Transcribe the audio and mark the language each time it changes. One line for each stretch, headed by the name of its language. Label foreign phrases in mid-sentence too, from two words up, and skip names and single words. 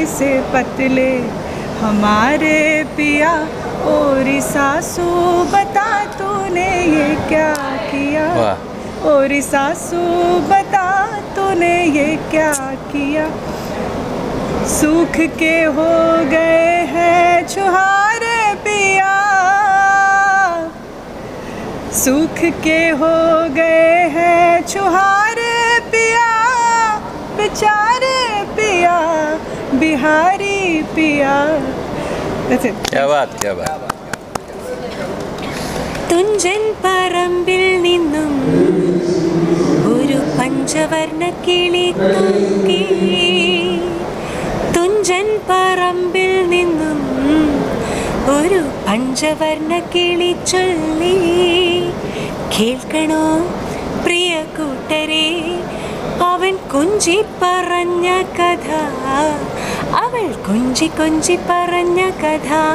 Hindi: से पतले हमारे पिया, और सासू बता तूने ये क्या किया, और सासू बता तूने ये क्या किया, सूख के हो गए हैं छुहारे पिया, सूख के हो गए हैं छुहारे पिया, बेचारे पिया बिहारी पिया। क्या बात क्या बात।
Malayalam: തുഞ്ചൻ പറമ്പിൽ നിന്നും ഒരു പഞ്ചവർണ്ണ കിളി തൂക്കി, തുഞ്ചൻ പറമ്പിൽ നിന്നും ഒരു പഞ്ചവർണ്ണ കിളി ചൊല്ലി, കേൾക്കണോ പ്രിയ കൂട്ടരെ അവൻ കുഞ്ചി പറഞ്ഞ കഥ, അവൾ കുഞ്ചി കുഞ്ചി പറഞ്ഞ കഥ,